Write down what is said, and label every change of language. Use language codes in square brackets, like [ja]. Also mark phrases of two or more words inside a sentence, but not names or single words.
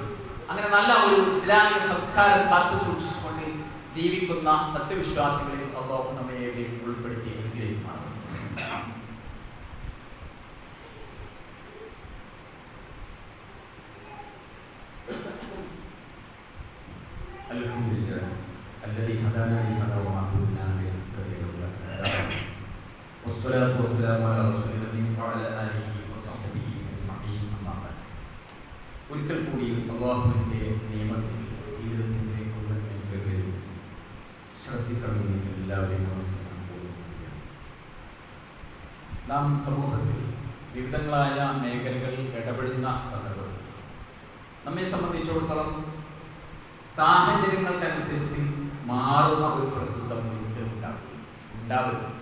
[ml] അങ്ങനെ നല്ല ഒരു ഇസ്ലാമിക സംസ്കാരം കാത്തു സൂക്ഷിച്ചുകൊണ്ട് ജീവിക്കുന്ന സത്യവിശ്വാസികളിൽ അല്ലാഹു നമ്മെ ഉൾപ്പെടുത്തി അനുഗ്രഹിക്കുമാറാകട്ടെ. [ar] അൽഹംദുലില്ലാഹി الذي هدانا لهذا وما كنا لنهتدي لولا أن هدانا والصلاة والسلام على رسول الله وعلى آله وصحبه أجمعين أما بعد. [ml] ഒരിക്കൽ കൂടി അല്ലാഹുവിന്റെ നിയമത്തിൽ ജീവിതത്തിന്റെ മുഴുവൻ മേഖലകളിലും ശ്രദ്ധിക്കണമെന്ന് എല്ലാവരെയും നാം സമൂഹത്തിൽ വിവിധങ്ങളായ മേഖലകളിൽ ഇടപെടുന്ന സന്ദർഭത്തിൽ നമ്മെ സംബന്ധിച്ചിടത്തോളം സാഹചര്യങ്ങൾക്കനുസരിച്ച് മാറുന്ന ഒരു പ്രകൃതം ഒരിക്കലും ഉണ്ടാവില്ല.